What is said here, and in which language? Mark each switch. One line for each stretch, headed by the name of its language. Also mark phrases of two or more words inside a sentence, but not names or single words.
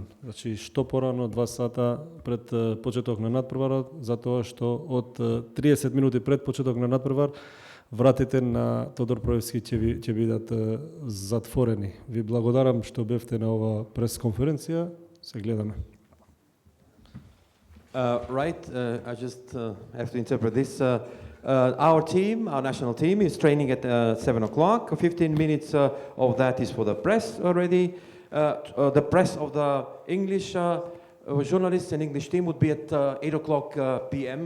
Macedonian: Значи што порано 2 сата пред почеток на надпреварот, затоа што од 30 минути пред почеток на надпревар вратите на Тодор Проевски ќе бидат затворени. Ви благодарам што бевте на ова пресконференција. Се гледаме.
English: I just have to interpret this. Our team, our national team, is training at 7 o'clock. 15 minutes of that is for the press already. The press of the English journalists and English team would be at 8 o'clock p.m.